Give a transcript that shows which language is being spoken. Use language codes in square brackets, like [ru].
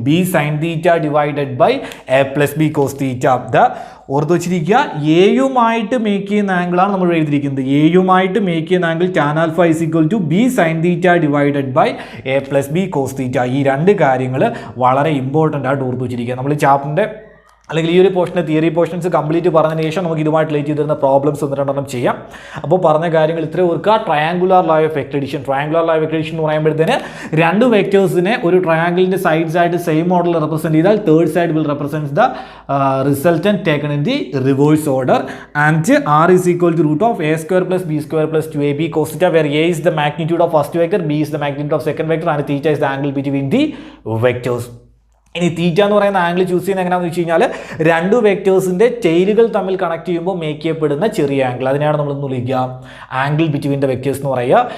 [en] b sin theta divided by a plus b cos theta. [ml] ഓർത്ത് വെച്ചിരിക്കുക, എയുമായിട്ട് make ചെയ്യുന്ന ആംഗിളാണ് നമ്മൾ എഴുതിയിരിക്കുന്നത്. എയുമായിട്ട് മേക്ക് ചെയ്യുന്ന angle [en] tan alpha is equal to b sin theta divided by a plus b cos theta. [ml] ഈ രണ്ട് കാര്യങ്ങൾ വളരെ ഇമ്പോർട്ടൻ്റ് ആയിട്ട് ഓർത്ത് വെച്ചിരിക്കുക. നമ്മൾ ചാപ്റ്ററിൻ്റെ അല്ലെങ്കിൽ ഈ ഒരു പോർഷൻ്റെ തിയറി പോർഷൻസ് കംപ്ലീറ്റ് പറഞ്ഞതിന് ശേഷം നമുക്ക് ഇതുമായിട്ട് റിലേറ്റ് ചെയ്തിരുന്ന പ്രോബ്ലംസ് ഒന്ന് രണ്ടെണ്ണം ചെയ്യാം. അപ്പോൾ പറഞ്ഞ കാര്യങ്ങൾ ഇത്രയും ഓർക്കുക. ട്രയാങ്കുലർ ലോ ഓഫ് എക്ലിപ്ഷൻ എന്ന് പറയുമ്പോഴത്തേന് രണ്ട് വെക്റ്റേഴ്സിനെ ഒരു ട്രയാങ്കിളിൻ്റെ സൈഡ്സ് ആയിട്ട് സെയിം മോഡൽ റെപ്രസെൻറ്റ് ചെയ്താൽ [en] Third side will represent the resultant taken in the reverse order. And R is equal to √(a² + b² + 2ab cos θ, where a is the magnitude of first vector, b is the magnitude of second vector, and θ is the angle between the vectors. [ml] ഇനി തീറ്റ എന്ന് പറയുന്ന angle choose ചെയ്യുന്നത് എങ്ങനെയാണെന്ന് വെച്ച് കഴിഞ്ഞാൽ രണ്ട് വെക്റ്റേഴ്സിൻ്റെ ടെയിലുകൾ തമ്മിൽ connect ചെയ്യുമ്പോൾ മേക്ക് ചെയ്യപ്പെടുന്ന ചെറിയ ആംഗിൾ, അതിനെയാണ് നമ്മൾ വിളിക്കുക ആംഗിൾ ബിറ്റ്വീൻ ദ വെക്റ്റേഴ്സ് എന്ന് പറയുക.